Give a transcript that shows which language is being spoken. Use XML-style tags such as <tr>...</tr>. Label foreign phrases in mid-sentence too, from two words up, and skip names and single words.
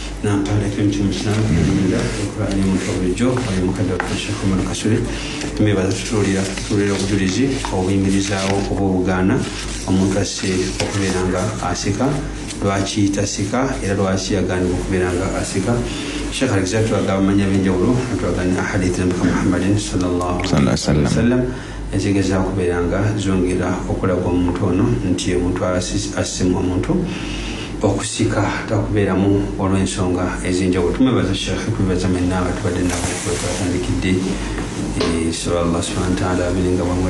<lg>obujulizi obuyimirizaawo oba obugaana omuntu asse okubeera nga asika lwaki tasika era lwaki yagaanibwa okubeera nga asika Sheikh Alexander twagaba amanya b'enjawulo twagana ahadith nabika Muhammadin</lg> <ar>صلى الله عليه وسلم</ar> <lg>ezigezaako okubeera nga zongera okulaga omuntu ono nti omuntu asimu omuntu okusika takubeeramu olw'ensonga ez'enjawulo tumwebaza Sheikh kwebaza mwenna abatubadde nabo twatandikidde so</lg> <ar>الله سبحانه وتعالى</ar> <lg>abiringa bamwe</lg>